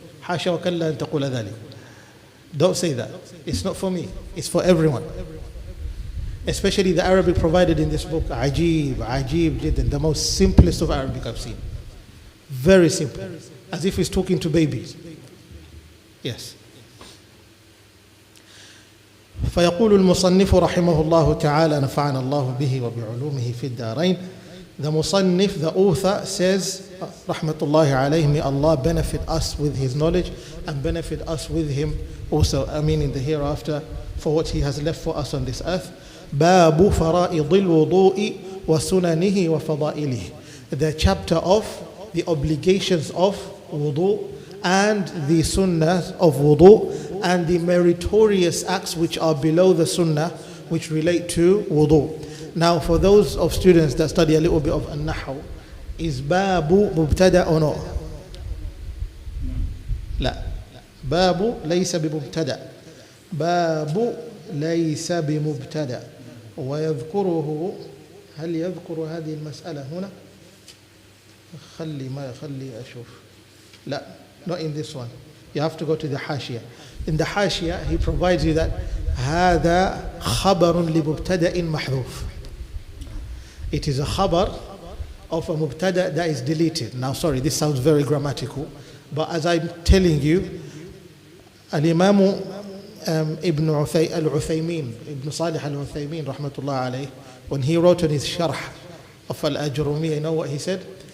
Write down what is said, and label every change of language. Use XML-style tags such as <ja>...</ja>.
<ar>حاشا وكلا أن تقول ذلك.</ar> <en>Don't say that. It's not for me. It's for everyone. Especially the Arabic provided in this book. Ajib, jiddan. The most simplest of Arabic I've seen. Very simple. As if he's talking to babies. Yes.</en> <ar>فيقول المصنف رحمه الله تعالى نفعنا الله به وبعلومه في الدارين.</ar> <en>The Musannif, the author, says rahmatullahi alayhi, may Allah benefit us with his knowledge and benefit us with him also, in the hereafter, for what he has left for us on this earth.</en> <ar>باب فرائض الوضوء وسننه وفضائله.</ar> <en>The chapter of the obligations of wudu and the sunnah of wudu and the meritorious acts which are below the sunnah which relate to wudu. Now for those of students that study a little bit of an-nahw, is babu mubtada or no?</en> <ar>لا. باب ليس بمبتدأ. باب ليس بمبتدأ. ويذكره، هل يذكر هذه المسألة هنا؟ خلي أشوف.</ar> <en>لا, not in this one. You have to go to the حاشية. In the حاشية, he provides you that</en> <ar>هذا خبر لمبتدأ محذوف.</ar> <en>It is a khabar of a mubtada that is deleted. Now, sorry, this sounds very grammatical, but as I'm telling you, Al-Imam Ibn Al-Uthaymin, Ibn Salih Al-Uthaymin, rahmatullah alayh, when he wrote in his sharh of Al-Ajrumiyya, you know what he said?</en>